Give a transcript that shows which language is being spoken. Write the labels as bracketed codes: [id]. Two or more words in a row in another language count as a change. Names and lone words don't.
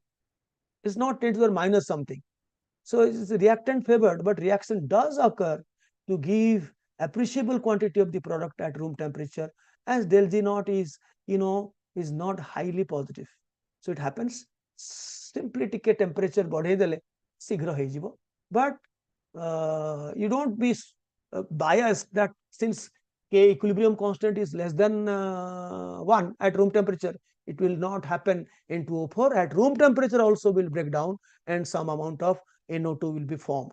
[en] It's not 10 to the minus something. So it is reactant favored, but reaction does occur to give appreciable quantity of the product at room temperature, as del G naught is, is not highly positive. So it happens simply [or] ଟିକେ temperature ବଢେଇ ଦେଲେ ଶୀଘ୍ର ହେଇଯିବ. [en] But you don't be biased that since K equilibrium constant is less than 1 at room temperature, it will not happen in 2O4. At room temperature also will break down and some amount of NO2 will be formed.